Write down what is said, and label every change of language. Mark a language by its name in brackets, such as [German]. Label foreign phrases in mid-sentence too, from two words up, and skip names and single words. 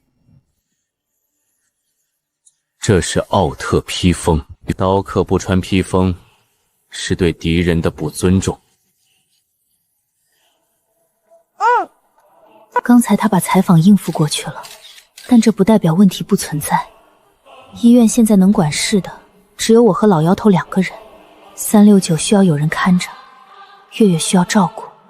[Chinese] 這是奧特披風，刀客不穿披風是對敵人的不尊重。剛才他把採訪應付過去了，但這不代表問題不存在。醫院現在能管事的只有我和老姚頭2個人，369需要有人看着，月月需要照顧。